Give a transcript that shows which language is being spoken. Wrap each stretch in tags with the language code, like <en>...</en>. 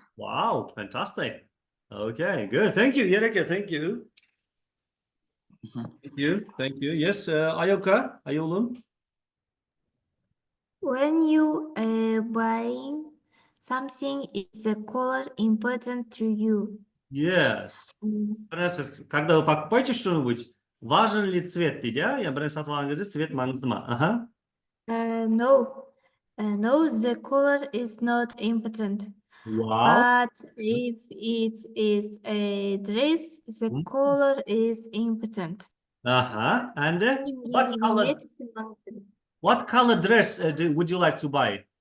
<en>Wow, fantastic. Okay, good. Thank you, Yereke. Thank you. Thank you. Thank you. Yes, Ayoka, Ayolun. When you are buying something, is the color important to you? Yes.</en> <ru>Когда вы покупаете что-нибудь, важен ли цвет?</ru> <kk>Я бір сатып алған кезде цвет маңызды ма?</kk> <en>No. No, the color is not important. Wow. But if it is a dress, the color is important. And what color dress would you like to buy?</en>